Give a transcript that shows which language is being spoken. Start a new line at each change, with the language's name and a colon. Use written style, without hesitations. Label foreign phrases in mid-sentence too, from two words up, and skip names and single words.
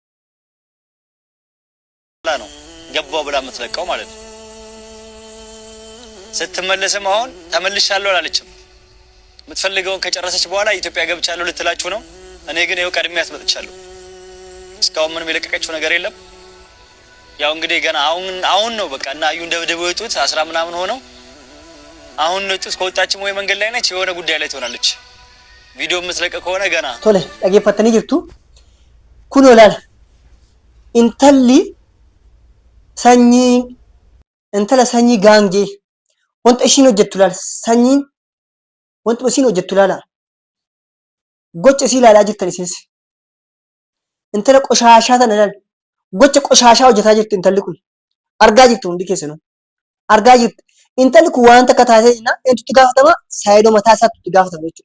Amharic: ነው ገባው ብላ የምትለቀው ማለት ነው። ስትመለስም አሁን ተመልሻለሁ አላለችም። የምትፈልገውን ከጨረሰች በኋላ ኢትዮጵያ ገብቻለሁ ልትላችሁ ነው። እኔ ግን ይኸው ቀድሜያት መጥቻለሁ። እስካሁን ምንም የለቀቀችው ነገር የለም። ያው እንግዲህ ገና አሁን ነው በቃ እና አዩን ደብድበው የወጡት 10 ምናምን ሆነው አሁን ነው የወጡት። ከወጣችም ወይ መንገድ ላይ ነች የሆነ ጉዳይ ላይ ትሆናለች። ቪዲዮ የምትለቀ ከሆነ ገና
Oromo: ቶሎ dhaggeeffatanii jirtu kun olaal intalli intala sanyii gaangee wanta ishiin hojjettu laal sanyiin wanta ishiin hojjettu laala gocha isii ilaalaa jirtan isinis intala qoshaashaa tana laal gocha qoshaashaa hojjetaa jirtu intalli kun argaa jirtu hundi keessanuu argaa jirtu intalli kun wanta akka taatee jennaan eenyutti gaafatama saayidoo mataa isaatti itti gaafatama jechuudha.